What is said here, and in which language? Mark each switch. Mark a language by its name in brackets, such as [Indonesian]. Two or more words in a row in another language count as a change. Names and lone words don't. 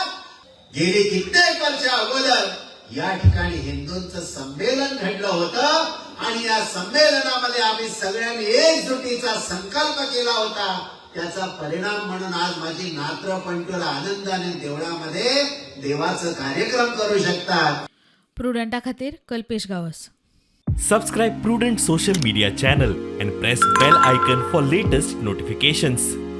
[Marathi] गेली कित्येक वर्ष अगोदर या ठिकाणी हिंदूंचं संमेलन घडलं होतं आणि या संमेलनामध्ये आम्ही सगळ्यांनी एकजुटीचा संकल्प केला होता. त्याचा परिणाम म्हणून आज माझी नात्र पंटोला आनंदाने देवळामध्ये देवाचं कार्यक्रम करू शकतात. [Konkani] प्रुडंटा खातीर कल्पेश गावस. [English] Subscribe Prudent social media channel and press bell icon for latest notifications.